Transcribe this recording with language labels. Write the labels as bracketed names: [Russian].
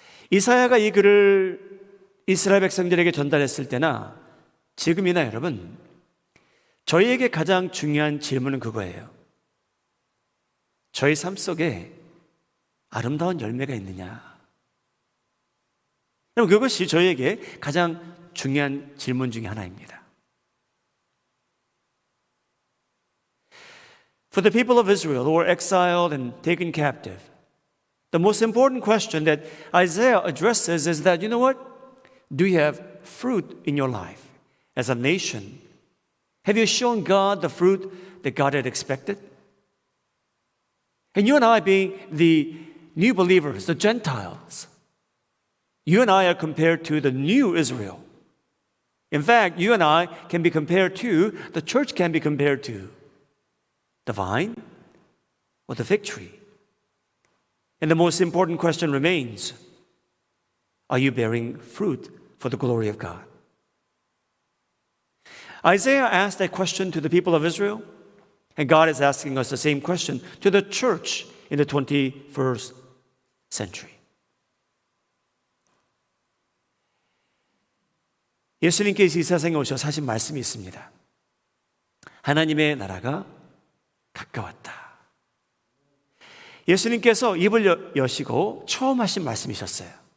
[Korean] 이사야가 이 글을 이스라엘 백성들에게 전달했을 때나 지금이나 여러분, 저희에게 가장 중요한 질문은 그거예요. 저희 삶 속에 아름다운 열매가 있느냐? 여러분, 그것이 저희에게 가장 중요한 질문 중에 하나입니다. [English] For the people of Israel who were exiled and taken captive, The most important question that Isaiah addresses is that, you know what? Do you have fruit in your life as a nation? Have you shown God the fruit that God had expected? And you and I, being the new believers, the Gentiles, you and I are compared to the new Israel. In fact, you and I can be compared to, the church can be compared to the vine or the fig tree. And the most important question remains, are you bearing fruit for the glory of God? Isaiah asked that question to the people of Israel, and God is asking us the same question to the church in the 21st century. [Korean] 예수님께서 이 세상에 오셔서 하신 말씀이 있습니다. 하나님의 나라가 가까웠다. 예수님께서 입을 여시고 처음 하신 말씀이셨어요.